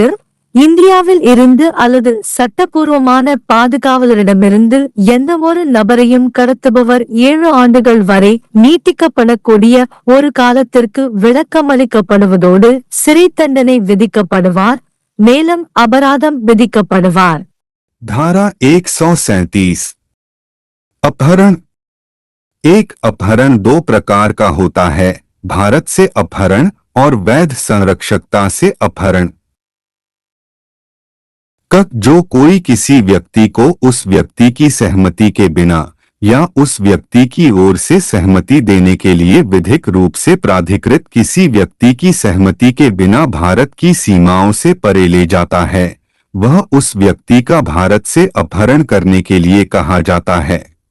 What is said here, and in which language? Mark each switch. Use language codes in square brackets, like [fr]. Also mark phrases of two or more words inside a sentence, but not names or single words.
[ta] இந்தியாவில் இருந்து அல்லது சட்டபூர்வமான பாதுகாவலரிடமிருந்து எந்தவொரு நபரையும் கடத்துபவர் 7 ஆண்டுகள் வரை நீட்டிக்கப்படக்கூடிய ஒரு காலத்திற்கு விளக்கமளிக்கப்படுவதோடு சிறை தண்டனை விதிக்கப்படுவார், மேலும் அபராதம் விதிக்கப்படுவார். [hi] धारा 137. अपहरण. एक अपहरण दो प्रकार का होता है, भारत से अपहरण और वैध संरक्षकता से अपहरण. जो कोई किसी व्यक्ति को उस व्यक्ति की सहमति के बिना या उस व्यक्ति की ओर से सहमति देने के लिए विधिक रूप से प्राधिकृत किसी व्यक्ति की सहमति के बिना भारत की सीमाओं से परे ले जाता है, वह उस व्यक्ति का भारत से अपहरण करने के लिए कहा जाता है.